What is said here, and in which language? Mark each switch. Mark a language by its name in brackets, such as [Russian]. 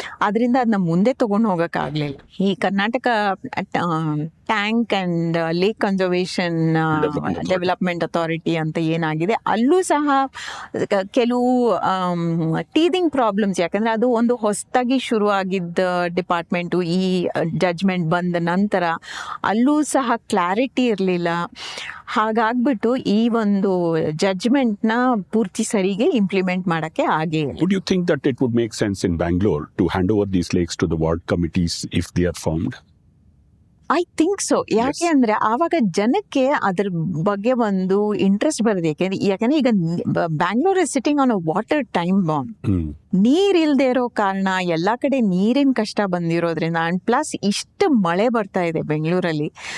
[Kannada] ಅದರಿಂದ ಅದನ್ನ ಮುಂದೆ ತೊಗೊಂಡು ಹೋಗೋಕ್ಕಾಗಲಿಲ್ಲ. ಈ Karnataka tank and lake conservation development authority ಅಂತ ಏನಾಗಿದೆ, ಅಲ್ಲೂ ಸಹ ಕೆಲವು ಟೀದಿಂಗ್ ಪ್ರಾಬ್ಲಮ್ಸ್, ಯಾಕಂದರೆ ಅದು ಒಂದು ಹೊಸದಾಗಿ ಶುರುವಾಗಿದ್ದ ಡಿಪಾರ್ಟ್ಮೆಂಟು. ಈ ಜಡ್ಜ್ಮೆಂಟ್ ಬಂದ ನಂತರ ಅಲ್ಲೂ ಸಹ ಕ್ಲಾರಿಟಿ ಇರಲಿಲ್ಲ. ಹಾಗಾಗ್ಬಿಟ್ಟು ಈ ಒಂದು ಜಡ್ಜ್ಮೆಂಟ್ನ ಪೂರ್ತಿ ಸರಿಗೆ ಇಂಪ್ಲಿಮೆಂಟ್ ಮಾಡೋಕ್ಕೆ ಆಗೇ ಇಲ್ಲ. [English] Would you think that it would make sense in Bangalore to hand over these lakes to the ward committees if they are formed? I think so. [Kannada] ಯಾಕೆ ಅಂದರೆ ಆವಾಗ ಜನಕ್ಕೆ ಅದ್ರ ಬಗ್ಗೆ ಒಂದು ಇಂಟ್ರೆಸ್ಟ್ ಬರೋದು. ಯಾಕೆಂದರೆ ಈಗ [English] Bangalore is sitting on a water time bomb. [Kannada] ನೀರಿಲ್ಲದೆ ಇರೋ ಕಾರಣ, ಎಲ್ಲ ಕಡೆ ನೀರಿನ ಕಷ್ಟ ಬಂದಿರೋದ್ರಿಂದ, ಆ್ಯಂಡ್ ಪ್ಲಸ್ ಇಷ್ಟು ಮಳೆ ಬರ್ತಾ ಇದೆ ಬೆಂಗಳೂರಲ್ಲಿ.